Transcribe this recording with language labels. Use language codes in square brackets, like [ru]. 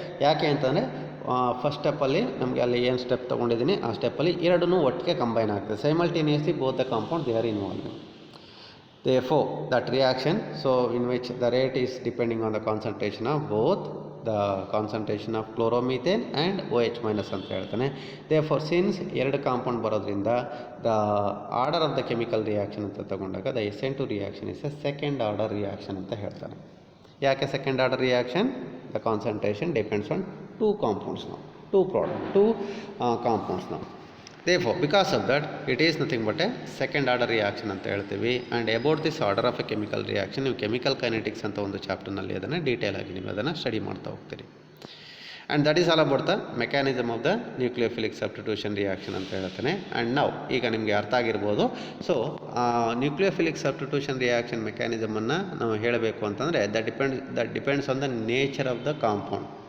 [kn] ಯಾಕೆ ಅಂತಂದರೆ ಫಸ್ಟ್ ಸ್ಟೆಪ್ಪಲ್ಲಿ ನಮಗೆ ಅಲ್ಲಿ ಏನು ಸ್ಟೆಪ್ ತೊಗೊಂಡಿದ್ದೀನಿ ಆ ಸ್ಟೆಪ್ಪಲ್ಲಿ ಎರಡನ್ನೂ ಒಟ್ಟಿಗೆ ಕಂಬೈನ್ ಆಗ್ತದೆ. [en] Simultaneously both the compound they are involve. Therefore that reaction so in which the rate is depending on the concentration of both the concentration of chloromethane and OH- [kn] ಅಂತ ಹೇಳ್ತಾನೆ. [en] Therefore since [kn] ಎರಡು compound ಬರೋದ್ರಿಂದ [en] the order of the chemical reaction ಅಂತ ತಗೊಂಡಾಗ the SN2 reaction is a second order reaction ಅಂತ ಹೇಳ್ತಾನೆ. ಯಾಕೆ second order reaction? The concentration depends on two compounds now, two compounds now. Therefore because of that it is nothing but a second order reaction [kn] ಅಂತ ಹೇಳ್ತೀವಿ. [en] and about this order of a chemical reaction [kn] ನೀವು chemical kinetics ಅಂತ ಒಂದು ಚಾಪ್ಟರ್ನಲ್ಲಿ ಅದನ್ನು detail ಆಗಿ ನೀವು ಅದನ್ನು study ಮಾಡ್ತಾ ಹೋಗ್ತೀರಿ. [en] and that is all about the mechanism of the nucleophilic substitution reaction [kn] ಅಂತ ಹೇಳ್ತಾನೆ. ಆ್ಯಂಡ್ ನಾವು ಈಗ ನಿಮಗೆ ಅರ್ಥ ಆಗಿರ್ಬೋದು. ಸೊ ನ್ಯೂಕ್ಲಿಯೋಫಿಲಿಕ್ ಸಬ್ಸ್ಟಿಟ್ಯೂಷನ್ ರಿಯಾಕ್ಷನ್ ಮೆಕ್ಯಾನಿಸಮನ್ನು ನಾವು ಹೇಳಬೇಕು ಅಂತಂದರೆ [en] That depends on the nature of the compound.